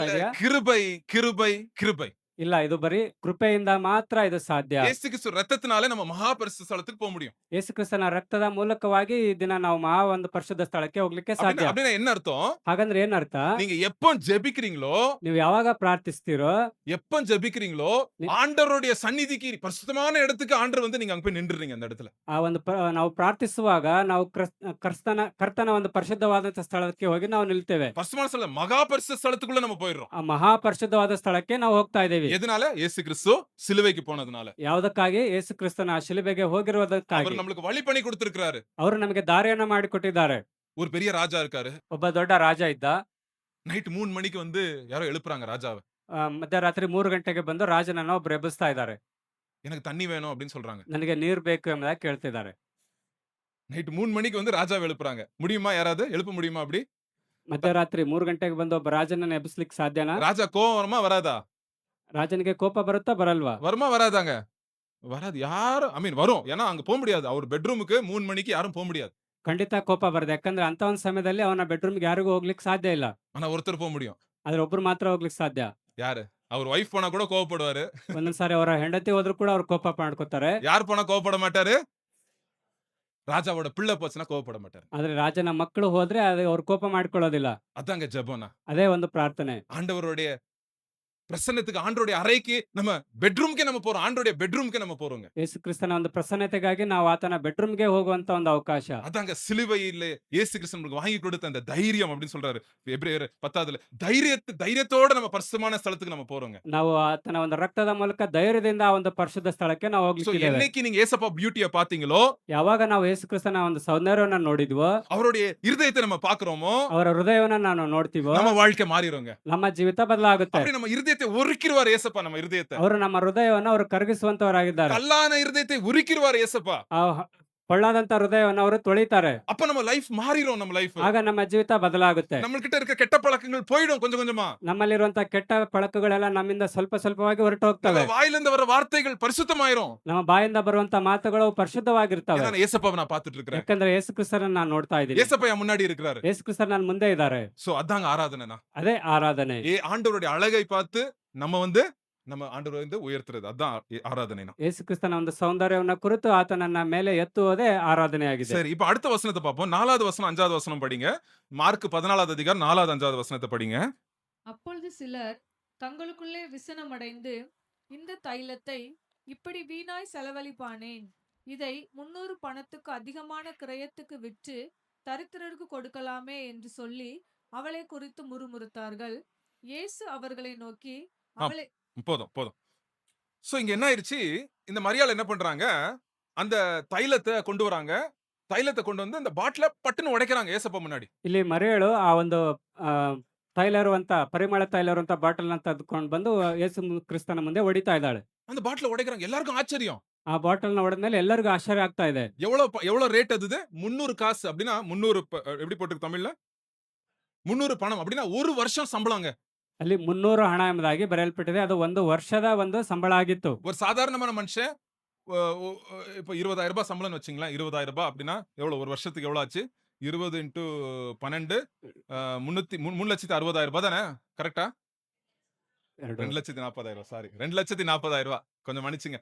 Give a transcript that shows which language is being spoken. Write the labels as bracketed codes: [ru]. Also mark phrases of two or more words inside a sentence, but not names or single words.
[ta] இல்ல, [kn] ಇದೆಯಾ? [ta] கிருபை கிருபை கிருபை. [kn] ಇಲ್ಲ, ಇದು ಬರೀ ಕೃಪೆಯಿಂದ ಮಾತ್ರ ಇದು ಸಾಧ್ಯ. [ta] இயேசு கிறிஸ்து ரத்தத்தினாலே நம்ம மகா பரிசுத்த ஸ்தலத்துக்கு போக முடியும். [kn] ಯೇಸು ಕ್ರಿಸ್ತನ ರಕ್ತದ ಮೂಲಕವಾಗಿ ಈ ದಿನ ನಾವು ಮಹಾ ಒಂದು ಪರಿಶುದ್ಧ ಸ್ಥಳಕ್ಕೆ ಹೋಗ್ಲಿಕ್ಕೆ ಸಾಧ್ಯ. [ta] அப்படின்னா என்ன அர்த்தம்? [kn] ಹಾಗಂದ್ರೆ ಏನ್ ಅರ್ಥ? [ta] நீங்க எப்போ ஜெபிக்கிறீங்களோ, [kn] ನೀವು ಯಾವಾಗ ಪ್ರಾರ್ಥಿಸ್ತೀರೋ, [ta] எப்போ ஜெபிக்கிறீங்களோ, ஆண்டவருடைய சந்நிதிக்கு பரிசுத்தமான இடத்துக்கு ஆண்டவர் வந்து நீங்க அங்க போய் நின்றுறீங்க அந்த இடத்துல. [kn] ಆ ಒಂದು ನಾವು ಪ್ರಾರ್ಥಿಸುವಾಗ ನಾವು ಕರ್ತನ ಒಂದು ಪರಿಶುದ್ಧವಾದಂತ ಸ್ಥಳಕ್ಕೆ ಹೋಗಿ ನಾವು ನಿಲ್ತೇವೆ. [ta] பரிசுத்தமான ஸ்தலம் மகா பரிசுத்த ஸ்தலத்துக்குள்ள நம்ம போயிடுறோம். [kn] ಆ ಮಹಾ ಪರಿಶುದ್ಧವಾದ ಸ್ಥಳಕ್ಕೆ ನಾವು ಹೋಗ್ತಾ ಇದ್ದೇವೆ. [ta] எதனால? இயேசு கிறிஸ்து சிலுவைக்கு போனதுனால. [kn] ಯಾವುದಕ್ಕಾಗಿ ಯೇಸು ಕ್ರಿಸ್ತನ ಆ ಶಿಲುಬೆಗೆ [ta] அவர் [kn] ಹೋಗಿರುವುದಕ್ಕಾಗಿ. [ta] நம்மளுக்கு வழி பண்ணி குடுத்திருக்கிறாரு. [kn] ಅವರು ನಮಗೆ ದಾರಿಯನ್ನ ಮಾಡಿಕೊಟ್ಟಿದ್ದಾರೆ. [ta] ஒரு பெரிய ராஜா இருக்காரு. [kn] ಒಬ್ಬ ದೊಡ್ಡ ರಾಜ ಇದ್ದ. [ta] நைட் 3 மணிக்கு வந்து யாரோ எழுப்புறாங்க ராஜாவ. [kn] ಮಧ್ಯರಾತ್ರಿ 3 ಗಂಟೆಗೆ ಬಂದು ರಾಜನನ್ನ ಒಬ್ರು ಎಬ್ಬಿಸ್ತಾ ಇದ್ದಾರೆ. [ta] எனக்கு தண்ணி வேணும் அப்படின்னு சொல்றாங்க. [kn] ನನಗೆ ನೀರು ಬೇಕು ಎಂಬುದಾಗಿ ಕೇಳ್ತಿದ್ದಾರೆ. [ta] நைட் 3 மணிக்கு வந்து ராஜாவ எழுப்புறாங்க. முடியுமா யாராவது? எழுப்ப முடியுமா அப்படி? [kn] ಮಧ್ಯರಾತ್ರಿ 3 ಗಂಟೆಗೆ ಬಂದು ಒಬ್ಬ ರಾಜನನ್ನ ಎಬ್ಬಿಸ್ಲಿಕ್ಕೆ ಸಾಧ್ಯನಾ? [ta] ராஜா கோவம் வருமா? வராதா? [kn] ರಾಜನಿಗೆ ಕೋಪ ಬರುತ್ತಾ ಬರಲ್ವಾ? [ta] வருமா? வராதாங்க? வராது. யாரும் வரும். ஏன்னா அங்க போ முடியாது. அவர் பெட்ரூமுக்கு 3 மணிக்கு யாரும் போ முடியாது. [kn] ಖಂಡಿತ ಕೋಪ ಬರುತ್ತೆ. ಯಾಕಂದ್ರೆ ಅಂತ ಒಂದು ಸಮಯದಲ್ಲಿ ಅವನ ಬೆಡ್‌ರೂಮ್‌ಗೆ ಯಾರಿಗೂ ಹೋಗ್ಲಿಕ್ಕೆ ಸಾಧ್ಯ ಇಲ್ಲ. [ta] ஆனா ஒருத்தர் போ முடியும். [kn] ಆದ್ರೆ ಒಬ್ರು ಮಾತ್ರ ಹೋಗ್ಲಿಕ್ಕೆ ಸಾಧ್ಯ. [ta] யாரு? அவர் வைஃப் போனா கூட கோவப்படுவாரு. [kn] ಒಂದೊಂದ್ ಸಾರಿ ಅವರ ಹೆಂಡತಿ ಹೋದ್ರು ಕೂಡ ಅವ್ರು ಕೋಪ ಮಾಡ್ಕೊತಾರೆ. [ta] யார் போனா கோவப்பட மாட்டாரு? ராஜாவோட பிள்ளை போச்சுன்னா கோவப்பட மாட்டாரு. [kn] ಆದ್ರೆ ರಾಜನ ಮಕ್ಕಳು ಹೋದ್ರೆ ಅದು ಅವ್ರು ಕೋಪ ಮಾಡ್ಕೊಳ್ಳೋದಿಲ್ಲ. [ta] அதாங்க ஜெபம்னா. [kn] ಅದೇ ಒಂದು ಪ್ರಾರ್ಥನೆ. [ta] ஆண்டவருடைய பிரசன்னத்துக்கு ஆண்டவருடைய அறைக்கு நம்ம பெட்ரூம்க்கே நம்ம போறோம். ஆண்டவருடைய பெட்ரூம்க்கே நம்ம போறோங்க. [kn] ಯೇಸು ಕ್ರಿಸ್ತನ ಒಂದು ಪ್ರಸನ್ನತೆಗಾಗಿ ನಾವು ಆತನ ಬೆಡ್‌ರೂಮ್‌ಗೆ ಹೋಗುವಂತ ಒಂದು ಅವಕಾಶ. [ta] அதாங்க சிலுவையில இயேசு கிறிஸ்து நமக்கு வாங்கி கொடுத்த அந்த தைரியம் அப்படின்னு சொல்றாரு. எபிரேயர் 10 தைரியத்தோட நம்ம பரிசுத்தமான ஸ்தலத்துக்கு நம்ம போறோங்க. [kn] ನಾವು ಆತನ ಒಂದು ರಕ್ತದ ಮೂಲಕ ಧೈರ್ಯದಿಂದ ಆ ಒಂದು ಪರಿಶುದ್ಧ ಸ್ಥಳಕ್ಕೆ ನಾವು [ta] சோ [kn] ಹೋಗ್ಲಿಕ್ಕಿದ್ದೇವೆ. [ta] என்னைக்கு நீங்க ஏசப்பா பியூட்டிய பாத்தீங்களோ, [kn] ಯಾವಾಗ ನಾವು ಯೇಸು ಕ್ರಿಸ್ತನ ಒಂದು ಸೌಂದರ್ಯವನ್ನ ನೋಡಿದ್ವೋ, [ta] அவருடைய இருதயத்தை நம்ம பாக்குறோமோ, [kn] ಅವರ ಹೃದಯವನ್ನ ನಾವು ನೋಡ್ತೀವೋ, [ta] நம்ம வாழ்க்கை மாறிடுங்க. [kn] ನಮ್ಮ ಜೀವಿತ ಬದಲಾಗುತ್ತೆ. [ta] அப்படி நம்ம இருதயத்தை உருக்கிடுவார் ஏசப்பா நம்ம இருதயத்தை. [kn] ಅವರು ನಮ್ಮ ಹೃದಯವನ್ನು ಅವರು ಕರಗಿಸುವಂತವರಾಗಿದ್ದಾರೆ. [ta] கல்லான இருதயத்தை உருக்கிடுவார் ஏசப்பா. [kn] ಆ பொಳ್ಳಾದಂತ ಹೃದಯವನ್ನು ಅವರು ತೊಳಿತಾರೆ. [ta] அப்ப நம்ம லைஃப் மாறிடும் நம்ம லைஃப். [kn] ಆಗ ನಮ್ಮ ಜೀವಿತ ಬದಲಾಗುತ್ತೆ. [ta] நம்ம கிட்ட இருக்க கெட்ட பழக்கங்கள் போயிடும் கொஞ்சம் கொஞ்சமா. [kn] ನಮ್ಮಲ್ಲಿರುವಂತ ಕೆಟ್ಟ ಪಳಕಗಳೆಲ್ಲ ನಮ್ಮಿಂದ ಸ್ವಲ್ಪ ಸ್ವಲ್ಪವಾಗಿ ಹೊರಟು ಹೋಗ್ತವೆ. [ta] நம்ம வாயிலிருந்து வர வார்த்தைகள் பரிசுத்தமாயிரும். [kn] ನಮ್ಮ ಬಾಯಿಂದ ಬರುವಂತ ಮಾತುಗಳು ಪರಿಶುದ್ಧವಾಗಿರ್ತವೆ. [ta] நான் ஏசப்பாவை நான் பார்த்துட்டு இருக்கிறேன். [kn] ಯಾಕಂದ್ರೆ ಯೇಸು ಕ್ರಿಸ್ತರನ್ನ ನಾನು ನೋಡ್ತಾ ಇದ್ದೀನಿ. [ta] ஏசப்பா என் முன்னாடி இருக்கிறாரு. [kn] ಯೇಸು ಕ್ರಿಸ್ತர் ನನ್ನ ಮುಂದೆ ಇದ್ದಾರೆ. [ta] சோ அதாங்க ஆராதனைனா. [kn] ಅದೇ ಆರಾಧನೆ. [ta] ஆண்டவருடைய அழகை பார்த்து நம்ம வந்து நம்ம ஆண்டவரை வந்து உயர்த்துறது. அதான் ஆராதனைனா. [kn] ಯೇಸು ಕ್ರಿಸ್ತನ ಒಂದು ಸೌಂದರ್ಯವನ್ನ ಕುರಿತು ಆತನನ್ನ ಮೇಲೆ ಎತ್ತುವುದೇ ಆರಾಧನೆಯಾಗಿದೆ. [ta] சரி, இப்ப அடுத்த வசனத்தை பார்ப்போம். 4வது வசனம் 5வது வசனம் படிங்க. மார்க் 14வது அதிகாரம் 4வது 5வது வசனத்தை படிங்க. அப்பொழுது சிலர் தங்களுக்குள்ளே விசனமடைந்து, இந்த தைலத்தை இப்படி வீணாய் செலவழிப்பானேன், இதை 300 பணத்துக்கு அதிகமான கிரயத்துக்கு விற்று தரித்திரருக்கு கொடுக்கலாமே என்று சொல்லி அவளை குறித்து முறுமுறுத்தார்கள். இயேசு அவர்களை நோக்கி, அவளை போதும். சோ இங்க என்ன ஆயிருச்சு? இந்த மரியாள் என்ன பண்றாங்க? அந்த தைலத்தை கொண்டு வராங்க. தைலத்தை கொண்டு வந்து அந்த பாட்டில பட்டுன்னு உடைக்கிறாங்க ஏசப்பா முன்னாடி. [kn] ಇಲ್ಲಿ ಮರಿಯಳು ಆ ಒಂದು ಆ, ತೈಲ ಇರುವಂತ ಪರಿಮಳ ತೈಲ ಇರುವಂತ ಬಾಟಲ್ ನ ತೆಗೆದುಕೊಂಡು ಬಂದು ಯೇಸು ಕ್ರಿಸ್ತನ ಮುಂದೆ ಹೊಡಿತಾ ಇದ್ದಾಳೆ. [ta] அந்த பாட்டில உடைக்கிறாங்க. எல்லாருக்கும் ஆச்சரியம். [kn] ಆ ಬಾಟಲ್ ನ ಹೊಡೆದ್ಮೇಲೆ ಎಲ್ಲರಿಗೂ ಆಶ್ಚರ್ಯ ಆಗ್ತಾ ಇದೆ. [ta] எவ்வளவு ரேட் அது? 300 காசு அப்படின்னா 300 எப்படி போட்டுருக்கு தமிழ்ல? 300 பணம் அப்படின்னா ஒரு வருஷம் சம்பளங்க. [kn] ಅಲ್ಲಿ 300 ಹಣ ಎಂಬುದಾಗಿ ಬರೆಯಲ್ಪಟ್ಟಿದೆ. ಅದು ಒಂದು ವರ್ಷದ ಒಂದು ಸಂಬಳ ಆಗಿತ್ತು. [ta] ஒரு சாதாரணமான மனுஷன் இப்ப 20,000 ரூபாய் சம்பளம்னு வச்சுங்களேன். 20,000 ரூபாய் அப்படின்னா எவ்வளவு ஒரு வருஷத்துக்கு எவ்வளவு ஆச்சு? 20 இன்டு 12 3,60,000 ரூபாய் தானே? கரெக்டா? [kn] ಎರಡು [ta] 2,40,000 சாரி. 2,40,000 கொஞ்சம் மன்னிச்சுங்க.